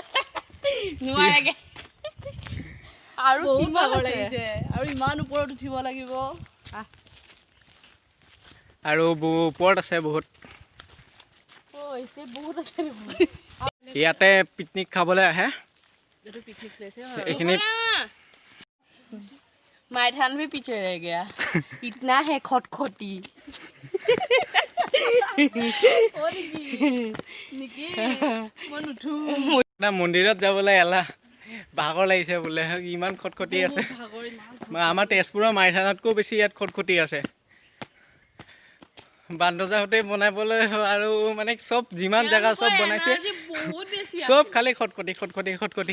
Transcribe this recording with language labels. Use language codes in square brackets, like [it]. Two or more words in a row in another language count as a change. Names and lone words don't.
[as] আৰু বহুত ভাগৰ লাগিছে, আৰু ইমান ওপৰত উঠিব লাগিব। আৰু ওপৰত আছে বহুত। ইয়াতে পিকনিক খাবলৈ আহে। এইখিনি [hi] मैदान भी पीछे रह गया, इतना है खटखटी। [as] মন্দিৰত যাবলৈ এলাহ, ভাগৰ লাগিছে বোলে, ইমান খটখটি আছে। আমাৰ তেজপুৰৰ মাইথানতকৈও বেছি ইয়াত খটখটি আছে। বান্দৰজাহঁতে বনাবলৈ আৰু মানে চব যিমান জেগা চব বনাইছে, চব খালি খটখটি খটখটি খটখটি।